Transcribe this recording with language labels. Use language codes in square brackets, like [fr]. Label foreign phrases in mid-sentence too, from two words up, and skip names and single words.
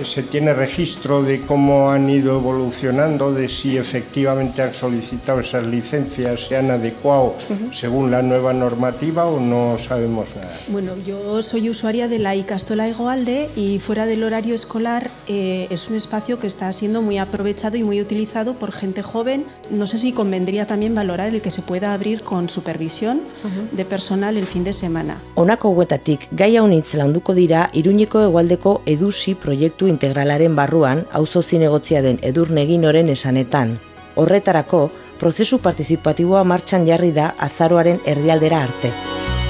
[es] Se tiene registro de cómo han ido evolucionando, de si efectivamente han solicitado esas licencias, se han adecuado según la nueva normativa o no sabemos nada. Bueno, yo soy usuaria de la Ikastola Hegoalde y fuera del horario escolar es un espacio que está siendo muy aprovechado y muy utilizado por gente joven. No sé si convendría también valorar el que se pueda abrir con supervisión de personal el fin de semana. [eu] Honako hauetatik gai haunitz landuko dira Iruñeko hegoaldeko EDUSI proiektu integralaren barruan auzo zinegotzia den Edurne Eginoren esanetan. Horretarako, prozesu partizipatiboa martxan jarri da azaroaren erdialdera arte.